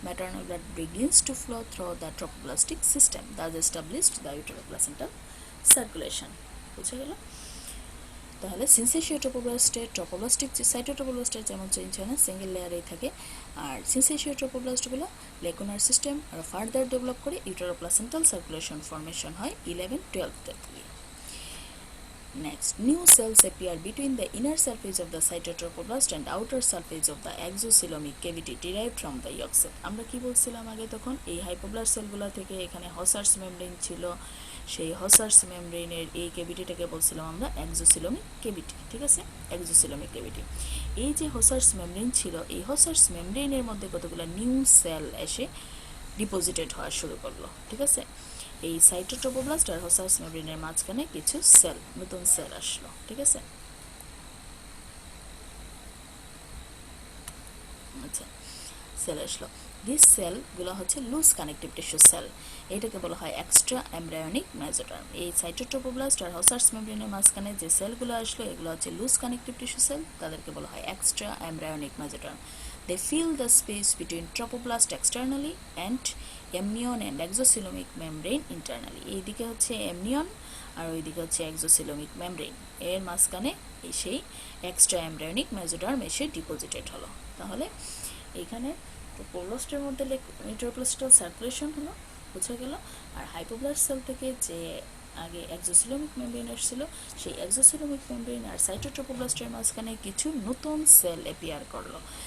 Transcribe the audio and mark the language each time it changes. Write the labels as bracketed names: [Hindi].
[English] Maternal blood begins to flow through the tropoblastic system, thus established the uteroplacental circulation. [Bangla] বুঝা গেল? তাহলে সিনসেশিয়া ট্রপোব্লাস্টিক সাইটোট্রপোব্লাস্টের যেমন change হয় না, সিঙ্গেল লেয়ারেই থাকে। আর সিনসেশিয়া ট্রপোব্লাস্টগুলো লেকুনার সিস্টেম আর ফার্দার ডেভেলপ করে ইউটেরোপ্লাসেন্টাল সার্কুলেশন ফর্মেশন হয় 11-12 দিয়ে। [English] Next, new cells appear between the inner surface of the cytotrophoblast and outer surface of the exocoelomic cavity derived from the yolk cell. [Bangla] আমরা কি বলছিলাম আগে? তখন এই হাইপোব্লাস্ট সেলগুলো থেকে এখানে হসার্স মেমব্রেন ছিল, সেই হসার্স মেমব্রেনের এই ক্যাভিটিটাকে বলছিলাম আমরা এক্সোসিলোমিক ক্যাভিটি। ঠিক আছে, এক্সোসিলোমিক ক্যাভিটি। এই যে হসার্স মেমব্রেন ছিল, এই হসার্স মেমব্রেনের মধ্যে কতগুলো নিউ সেল এসে ডিপোজিটেড হওয়া শুরু করলো। ঠিক আছে, এই সাইটোট্রপোব্লাস্ট আর হসার্স মেমব্রেনের মাঝখানে কিছু সেল, নতুন সেল আসলো। ঠিক আছে, আচ্ছা, সেল আসলো। দিস সেলগুলো হচ্ছে লুজ কানেকটিভ টিস্যু সেল, এটাকে বলা হয় এক্সট্রা এমব্রায়োনিক মেসোটার্ম। এই সাইটোট্রপোব্লাস্ট আর হসার্স মেমব্রেনের মাঝখানে যে সেলগুলো আসলো এগুলো হচ্ছে লুজ কানেকটিভ টিস্যু সেল, তাদেরকে বলা হয় extra embryonic মেসোটার্ম। [English] They fill the space between trophoblast externally and amnion and exocoelomic membrane internally. [Bangla] এইদিকে হচ্ছে amnion আর ওইদিকে হচ্ছে exocoelomic membrane, এর মাঝখানে সেই এক্সট্রা এমব্রায়োনিক মেসোটার্ম এসে ডিপোজিটেড হলো। তাহলে এখানে ট্রপোব্লাস্টের মধ্যে ইউটেরোপ্লাসেন্টাল সার্কুলেশন হলো, বোঝা গেল। আর হাইপোব্লাস্ট সেল থেকে যে আগে এক্সোসিলোমিক মেমব্রেন আসছিল, সেই এক্সোসিলোমিক মেমব্রেন আর সাইটোট্রপোব্লাস্টের মাঝখানে কিছু নতুন সেল অ্যাপিয়ার করলো,